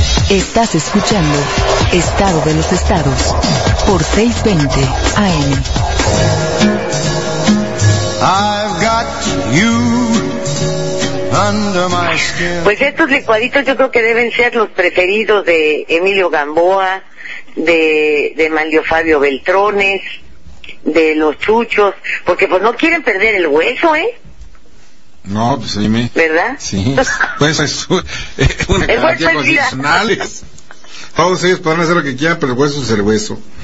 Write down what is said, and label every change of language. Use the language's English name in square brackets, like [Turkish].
[Spanish] Estás escuchando Estado de los Estados por 620 AM. [English] I've got you under my skin. [Spanish] Pues estos licuaditos yo creo que deben ser los preferidos de Emilio Gamboa, de Manlio Fabio Beltrones, de los Chuchos, porque pues no quieren perder el hueso, ¿eh? No, pues dime. ¿Verdad? Sí. Pues es una garantía constitucional. Todos ellos podrán hacer lo que quieran, pero el hueso es el hueso.